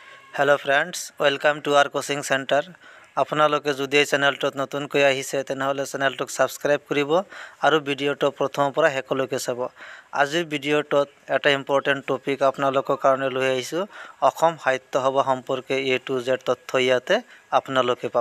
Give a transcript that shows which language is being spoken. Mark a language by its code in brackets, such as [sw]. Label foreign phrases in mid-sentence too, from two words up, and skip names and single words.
[en] hello friends welcome to our coaching centre [as] आपनालोके যদি এই চেনেলটোত নতুনকৈ আহিছে তেনেহলে চেনেলটোক সাবস্ক্রাইব কৰিব আৰু ভিডিওটো প্ৰথমৰ পৰা শেষলৈকে চাব। আজিৰ ভিডিওটোত এটা [en] important topic [as] আপোনালোকৰ কাৰণে লৈ আহিছো। অসম সাহিত্য সভা সম্পৰ্কে [en] A to Z [as] তথ্য ইয়াতে আপোনালোকে পাব।